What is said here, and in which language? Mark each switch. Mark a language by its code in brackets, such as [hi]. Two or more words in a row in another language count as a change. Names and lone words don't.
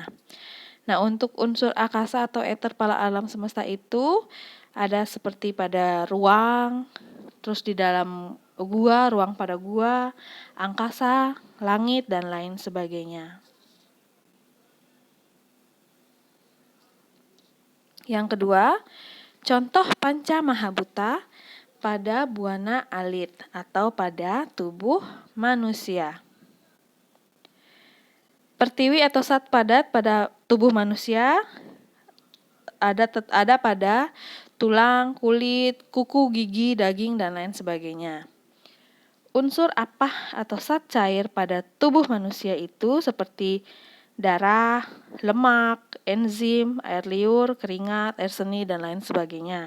[id] Nah, untuk unsur akasa atau eter pada alam semesta itu ada seperti pada ruang, terus di dalam gua, ruang pada gua, angkasa, langit, dan lain sebagainya. Yang kedua, contoh panca mahabhuta pada buana alit atau pada tubuh manusia. Pertiwi atau zat padat pada tubuh manusia ada pada tulang, kulit, kuku, gigi, daging, dan lain sebagainya. Unsur apah atau zat cair pada tubuh manusia itu seperti darah, lemak, enzim, air liur, keringat, air seni, dan lain sebagainya.